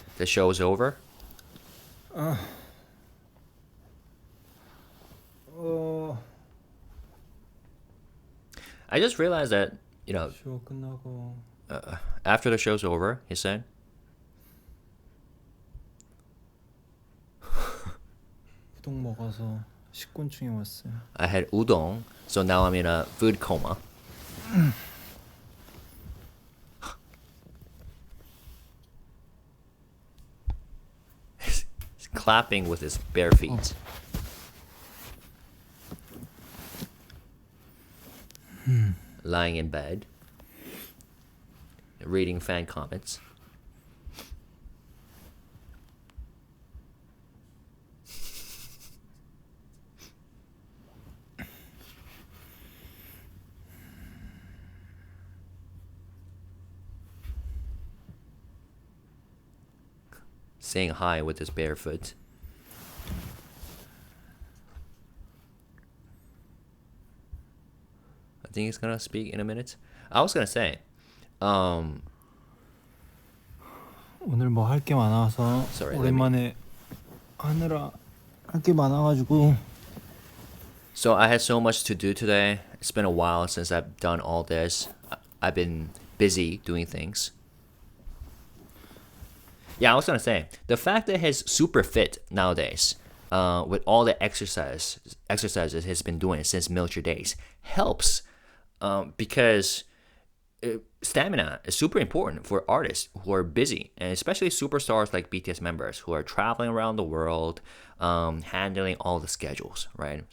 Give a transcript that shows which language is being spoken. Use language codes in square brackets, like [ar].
[en] The show is over. I just realized that, [ko] 쇼 끝나고 [en] after the show's over, he said, [ko] 우동 먹어서 식곤증이 왔어요. [en] I had udon, so now I'm in a food coma. He's clapping with his bare feet. Lying in bed, reading fan comments. Saying hi with his bare foot. I think he's gonna speak in a minute. I was gonna say, [ko] 오늘 뭐 할 게 많아서 [en] Sorry, [ko] 오랜만에 하느라 할 게 많아가지고 [en] so I had so much to do today. It's been a while since I've done all this. I've been busy doing things. Yeah, I was gonna say the fact that he's super fit nowadays, with all the exercises he's been doing since military days, helps, because stamina is super important for artists who are busy, and especially superstars like BTS members who are traveling around the world, handling all the schedules, right?